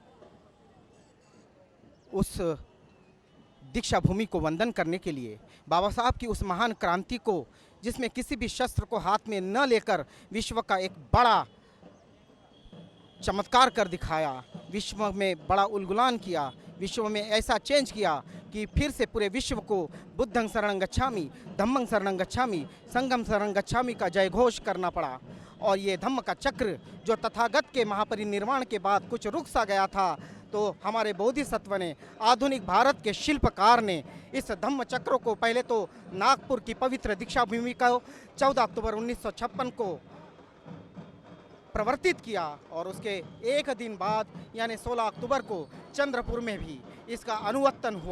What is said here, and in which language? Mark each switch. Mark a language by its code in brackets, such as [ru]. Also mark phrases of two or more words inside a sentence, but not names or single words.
[hi] उस दीक्षा भूमि को वंदन करने के लिए, बाबा साहब की उस महान क्रांति को, जिसमें किसी भी शस्त्र को हाथ में न लेकर विश्व का एक बड़ा चमत्कार कर दिखाया, विश्व में बड़ा उलगुलान किया, विश्व में ऐसा चेंज किया कि फिर से पूरे विश्व को [pi] बुद्धं शरणं गच्छामि, धम्मं शरणं गच्छामि, संघं शरणं गच्छामि [hi] का जय घोष करना पड़ा। और ये धम्म का चक्र जो तथागत के महापरिनिर्वाण के बाद कुछ रुक सा गया था, तो हमारे बोधिसत्व ने, आधुनिक भारत के शिल्पकार ने इस धम्म चक्र को पहले तो नागपुर की पवित्र दीक्षा भूमि को 14 अक्टूबर 1956 को प्रवर्तित किया और उसके एक दिन बाद यानी 16 अक्टूबर को चंद्रपुर में भी इसका अनुवर्तन हुआ।